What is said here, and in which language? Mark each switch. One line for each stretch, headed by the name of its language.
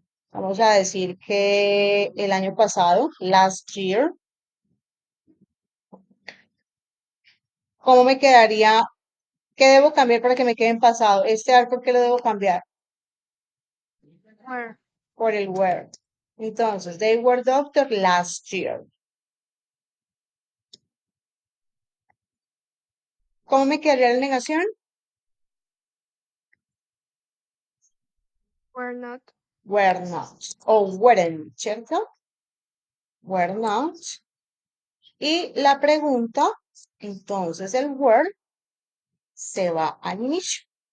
Spanish: Vamos a decir que el año pasado,
English: last year.
Spanish: ¿Cómo me quedaría? ¿Qué debo cambiar para que me quede en pasado? Este ar, ¿por qué lo debo cambiar?
English: Were.
Spanish: Por el were.
English: Entonces, they were doctors last year.
Spanish: ¿Cómo me quedaría la negación?
English: Were not. Were not. O weren't, ¿cierto? Were not.
Spanish: Y la pregunta, entonces el were se va al inicio.